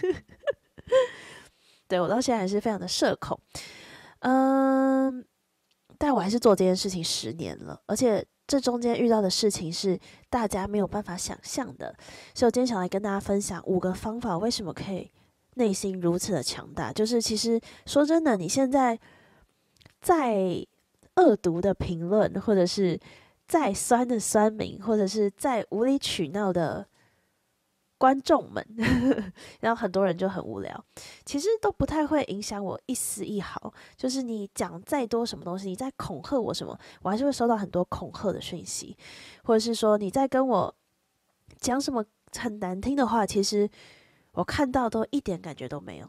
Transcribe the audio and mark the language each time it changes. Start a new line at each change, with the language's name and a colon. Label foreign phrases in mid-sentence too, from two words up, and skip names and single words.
Chinese: 對，我到現在還是非常的社恐，但我還是做這件事情10年了，而且這中間遇到的事情是大家沒有辦法想象的，所以我今天想來跟大家分享5個方法，為什麼可以內心如此的強大。就是其實說真的，你現在再惡毒的評論，或者是再酸的酸民，或者是再無理取鬧的觀眾們，然後很多人就很無聊，其實都不太會影響我一絲一毫。就是你講再多什麼東西，你在恐嚇我什麼，我還是會收到很多恐嚇的訊息，或者是說你在跟我講什麼很難聽的話，其實我看到都一點感覺都沒有。